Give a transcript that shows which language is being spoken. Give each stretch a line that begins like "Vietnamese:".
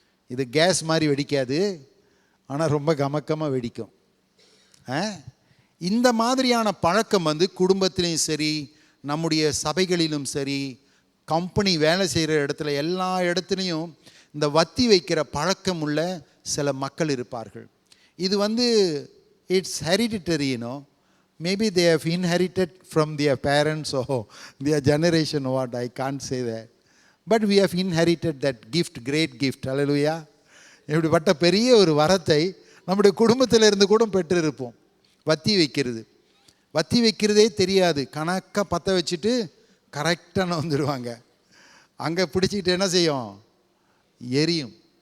Tamil: இது கேஸ் மாதிரி வெடிக்காது, ஆனால் ரொம்ப கமக்கமாக வெடிக்கும். இந்த மாதிரியான பழக்கம் குடும்பத்திலையும் சரி, நம்முடைய சபைகளிலும் சரி, கம்பெனி வேலை செய்கிற இடத்துல எல்லா இடத்துலையும் இந்த வத்தி வைக்கிற பழக்கம் உள்ள சில மக்கள் இருப்பார்கள்.
English: இது it's hereditary, maybe they have inherited from their parents or their generation, what I can't say that, but we have inherited that gift, great gift. Hallelujah.
Tamil: இப்படிப்பட்ட பெரிய ஒரு வரத்தை நம்முடைய குடும்பத்தில் இருந்து கூட பெற்றிருப்போம். வத்தி வைக்கிறது, வத்தி வைக்கிறதே தெரியாது. கணக்காக பற்ற வச்சுட்டு கரெக்டாக வந்துடுவாங்க. அங்கே பிடிச்சிக்கிட்டு என்ன செய்யும்? எரியும்.